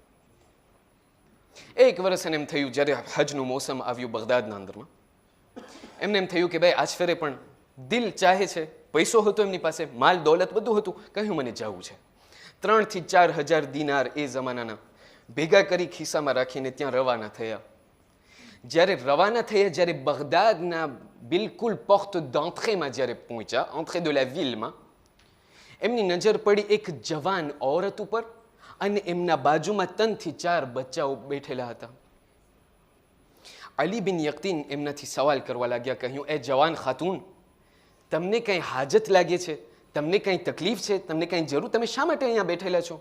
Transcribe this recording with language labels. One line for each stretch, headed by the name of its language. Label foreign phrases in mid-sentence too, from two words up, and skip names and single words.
Gujarati: એક વર્ષ એને એમ થયું જ્યારે હજનું મોસમ આવ્યું બગદાદના અંદરમાં, એમને એમ થયું કે ભાઈ આજ ફેરે પણ દિલ ચાહે છે, પૈસો હતો એમની પાસે, માલ દોલત બધું હતું, કહ્યું મને જવું છે. 3,000 થી 4,000 દિનાર એ જમાનાના ભેગા કરી ખિસ્સામાં રાખીને ત્યાં રવાના થયા. જ્યારે રવાના થયા, જ્યારે બગદાદના બિલકુલ
French: porte d'entrée
Gujarati: જ્યારે પહોંચ્યા,
French: entrée de la ville,
Gujarati: એમની નજર પડી એક જવાન ઓરત ઉપર અને એમના બાજુમાં 3 થી 4 બચ્ચાઓ બેઠેલા હતા. અલી બિન યક્તીન એમનાથી સવાલ કરવા લાગ્યા, કહ્યું એ જવાન ખાતુન, તમને કંઈ હાજત લાગે છે? તમને કંઈ તકલીફ છે? તમને કંઈ જરૂર? તમે શા માટે અહીંયા બેઠેલા છો?